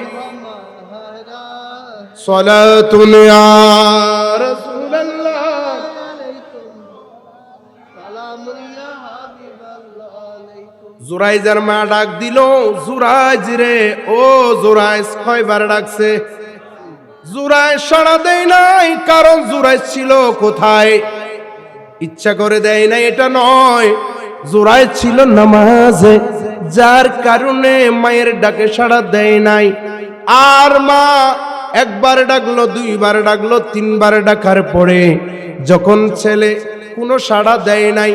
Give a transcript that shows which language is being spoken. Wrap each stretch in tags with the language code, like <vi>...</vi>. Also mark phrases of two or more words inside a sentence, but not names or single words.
<ar>صلاةٌ يا رسول الله</ar> <bn>জুরাইজের মা ডাক দিলো জুরাইজ রে ও জুরাইজ কয়বার ডাকছে জুরাইজ সাড়া দেয় নাই কারণ জুরাইজ ছিল কোথায় ইচ্ছা করে দেয় নাই এটা নয় জুরাইজ ছিল নামাজে যার কারণে মায়ের ডাকে সাড়া দেয় নাই আর মা একবার ডাকলো দুইবার ডাকলো তিনবার ডাকার পরে যখন ছেলে কোনো সাড়া দেয় নাই</bn>